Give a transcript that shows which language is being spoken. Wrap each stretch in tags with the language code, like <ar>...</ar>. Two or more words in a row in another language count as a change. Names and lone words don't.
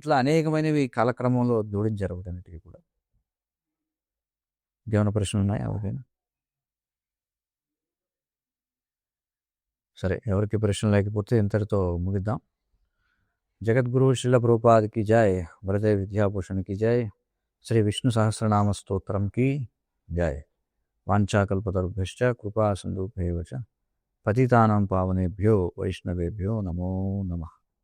<te>ఇట్లా అనేకమైనవి కాలక్రమంలో జోడించారు వాటన్నిటికీ కూడా. ఇంకేమైనా ప్రశ్నలు ఉన్నాయా ఓకేనా? సరే, ఎవరికి ప్రశ్న లేకపోతే ఇంతటితో ముగిద్దాం.</te> <hi>జగద్గురు శ్రీల ప్రభుపాద్ की जय, वरदे विद्याभूषण की जय, श्री विष्णु सहस्रनाम स्तोत्रम की जय.</hi> <sa>वाञ्छाकल्पतरुभ्यश्च कृपा सिन्धुभ्यैव च पतितानां पावनेभ्यो वैष्णवेभ्यो नमो नमः.</sa>